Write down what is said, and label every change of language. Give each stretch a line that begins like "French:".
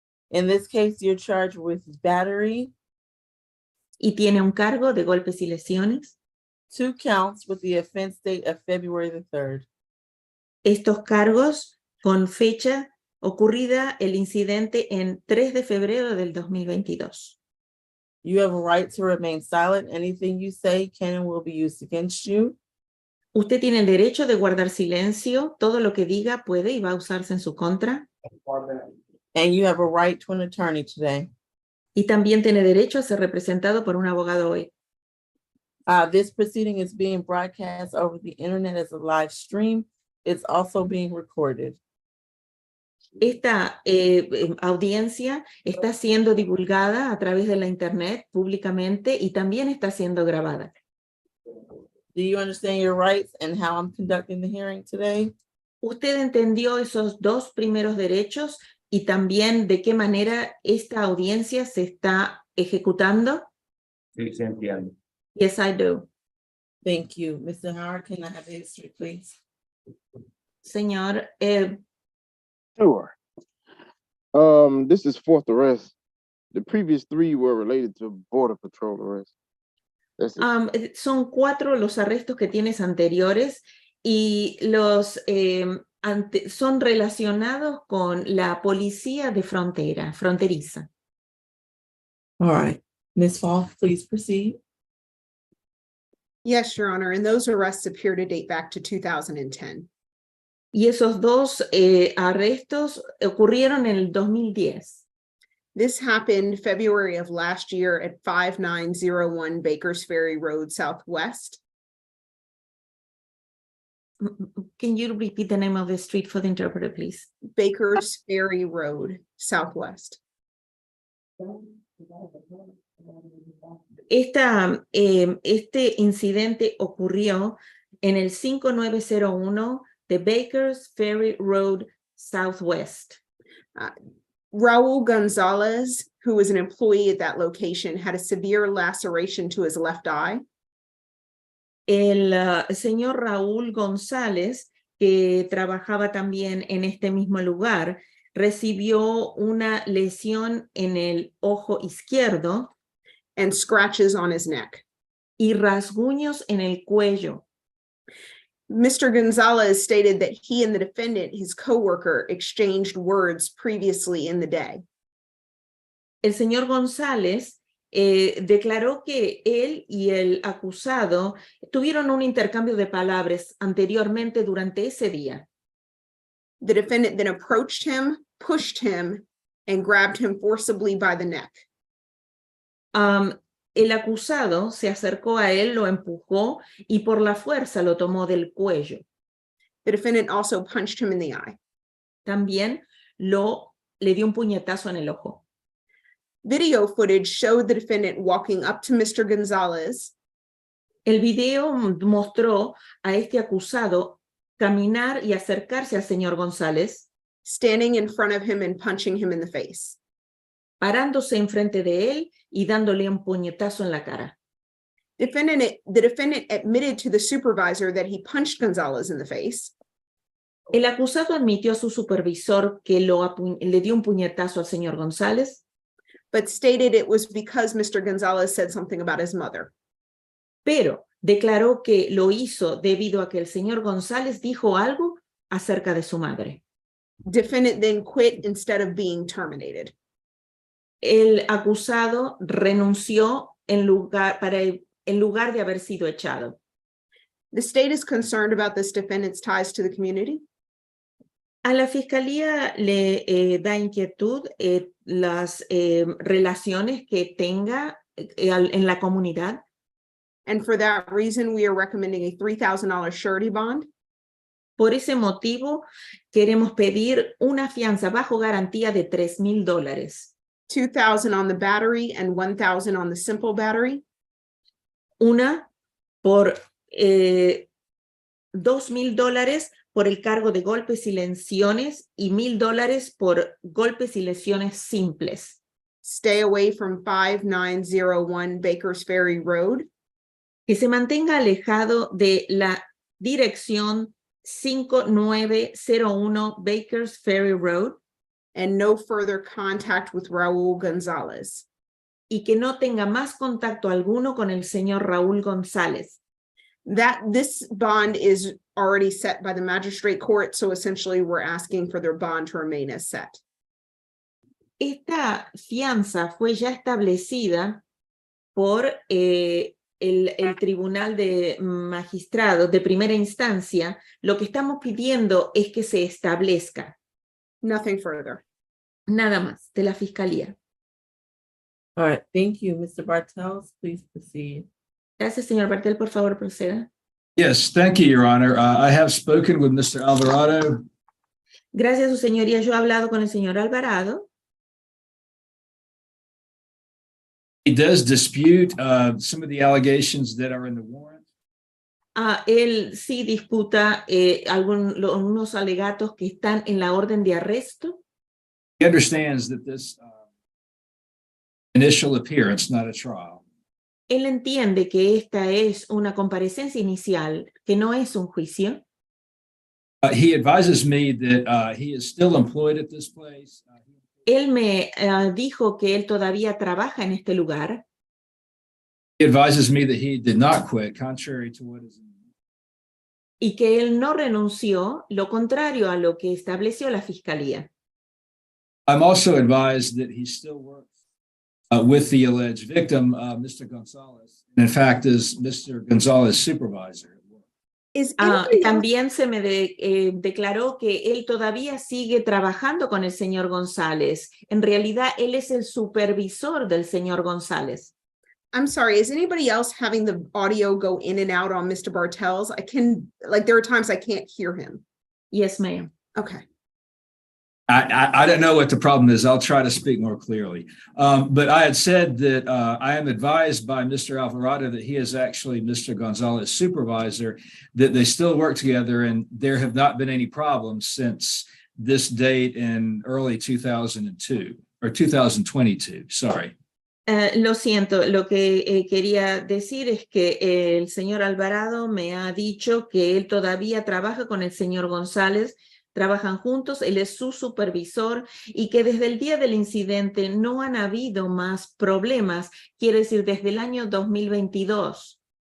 English: In this case, you're charged with battery.
Spanish: Y tiene un cargo de golpes y lesiones.
English: 2 counts with the offense date of February the 3rd.
Spanish: Estos cargos con fecha ocurrida el incidente en 3 de febrero del 2022.
English: You have a right to remain silent. Anything you say can and will be used against you.
Spanish: Usted tiene el derecho de guardar silencio. Todo lo que diga puede y va a usarse en su contra.
English: And you have a right to an attorney today.
Spanish: Y también tiene derecho a ser representado por un abogado hoy.
English: This proceeding is being broadcast over the internet as a live stream. It's also being recorded.
Spanish: Esta audiencia está siendo divulgada a través de la internet públicamente y también está siendo grabada.
English: Do you understand your rights and how I'm conducting the hearing today?
Spanish: ¿Usted entendió esos dos primeros derechos y también de qué manera esta audiencia se está ejecutando? Sí, se entiende.
English: Yes, I do. Thank you. Mr. Howard, can I have the history, please?
Spanish: Señor,
English: Sure. This is fourth arrest. The previous three were related to Border Patrol arrests. That's it.
Spanish: son 4 los arrestos que tienes anteriores y los son relacionados con la policía de fronteriza.
English: All right. Ms. Falk, please proceed. Yes, Your Honor, and those arrests appear to date back to 2010.
Spanish: Y esos dos arrestos ocurrieron en el 2010.
English: This happened February of last year at 5901 Bakers Ferry Road Southwest. Can you repeat the name of the street for the interpreter, please? Bakers Ferry Road Southwest.
Spanish: Este incidente ocurrió en el 5901 de Bakers Ferry Road Southwest.
English: Raul Gonzalez, who was an employee at that location, had a severe laceration to his left eye.
Spanish: El señor Raúl González, que trabajaba también en este mismo lugar, recibió una lesión en el ojo izquierdo
English: and scratches on his neck
Spanish: y rasguños en el cuello.
English: Mr. Gonzalez stated that he and the defendant, his coworker, exchanged words previously in the day.
Spanish: El señor González declaró que él y el acusado tuvieron un intercambio de palabras anteriormente durante ese día.
English: The defendant then approached him, pushed him, and grabbed him forcibly by the neck.
Spanish: El acusado se acercó a él, lo empujó y por la fuerza lo tomó del cuello.
English: The defendant also punched him in the eye.
Spanish: También le dio un puñetazo en el ojo.
English: Video footage showed the defendant walking up to Mr. Gonzalez.
Spanish: El video mostró a este acusado caminar y acercarse al señor González,
English: standing in front of him and punching him in the face.
Spanish: Parándose enfrente de él y dándole un puñetazo en la cara.
English: The defendant admitted to the supervisor that he punched Gonzalez in the face.
Spanish: El acusado admitió a su supervisor que le dio un puñetazo al señor González,
English: but stated it was because Mr. Gonzalez said something about his mother.
Spanish: Pero declaró que lo hizo debido a que el señor González dijo algo acerca de su madre.
English: Defendant then quit instead of being terminated.
Spanish: El acusado renunció en lugar de haber sido echado.
English: The state is concerned about this defendant's ties to the community.
Spanish: A la fiscalía le da inquietud las relaciones que tenga en la comunidad.
English: And for that reason, we are recommending a $3,000 surety bond.
Spanish: Por ese motivo, queremos pedir una fianza bajo garantía de $3,000.
English: $2,000 on the battery and $1,000 on the simple battery.
Spanish: Una por $2,000 por el cargo de golpes y lesiones y $1,000 por golpes y lesiones simples.
English: Stay away from 5901 Bakers Ferry Road.
Spanish: Que se mantenga alejado de la dirección 5901 Bakers Ferry Road.
English: And no further contact with Raul Gonzalez.
Spanish: Y que no tenga más contacto alguno con el señor Raúl González.
English: This bond is already set by the magistrate court, so essentially we're asking for their bond to remain as set.
Spanish: Esta fianza fue ya establecida por el Tribunal de Magistrados de primera instancia, lo que estamos pidiendo es que se establezca.
English: Nothing further.
Spanish: Nada más de la Fiscalía.
English: All right, thank you, Mr. Bartels. Please proceed.
Spanish: Gracias, señor Bartel. Por favor, proceda.
English: Yes, thank you, Your Honor. I have spoken with Mr. Alvarado.
Spanish: Gracias, su señoría. Yo he hablado con el señor Alvarado.
English: He does dispute some of the allegations that are in the warrant.
Spanish: Él sí disputa algunos alegatos que están en la orden de arresto.
English: He understands that this initial appearance, not a trial,
Spanish: Él entiende que esta es una comparecencia inicial, que no es un juicio.
English: he advises me that he is still employed at this place.
Spanish: Él me dijo que él todavía trabaja en este lugar.
English: He advises me that he did not quit, contrary to what is.
Spanish: Y que él no renunció, lo contrario a lo que estableció la Fiscalía.
English: I'm also advised that he still works with the alleged victim, Mr. Gonzalez, and in fact is Mr. Gonzalez's supervisor.
Spanish: También se me declaró que él todavía sigue trabajando con el señor González. En realidad, él es el supervisor del señor González.
English: I'm sorry, is anybody else having the audio go in and out on Mr. Bartels? There are times I can't hear him. Yes, ma'am. Okay. I don't know what the problem is. I'll try to speak more clearly. But I had said that I am advised by Mr. Alvarado that he is actually Mr. Gonzalez's supervisor, that they still work together, and there have not been any problems since this date in early 2002 or 2022. Sorry.
Spanish: Lo siento, lo que quería decir es que el señor Alvarado me ha dicho que él todavía trabaja con el señor González, trabajan juntos, él es su supervisor y que desde el día del incidente no han habido más problemas, quiere decir desde el año 2022.